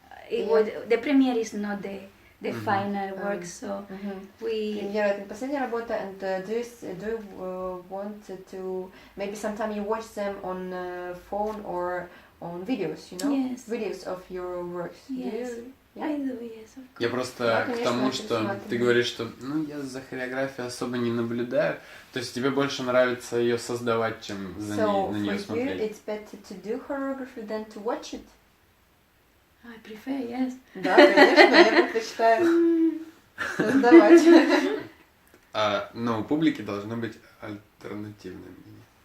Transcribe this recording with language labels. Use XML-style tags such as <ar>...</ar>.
<en>The premiere is not the final work, so we.</en> <ru>Премьера это не последняя работа,</ru> <en>and do you want to maybe sometime you watch them on phone or on videos, you know? Yes. Videos of your works. Yes. I do, yes, of course.</en> <ru>Я просто к тому, что ты говоришь, что я за хореографией особо не наблюдаю, то есть тебе больше нравится ее создавать, чем на нее смотреть.</ru> <en>So for you, it's better to do choreography than to watch it. I prefer, yes.</en> <ru>Да, конечно, я предпочитаю создавать. Но у публики должно быть альтернативное мнение.</ru>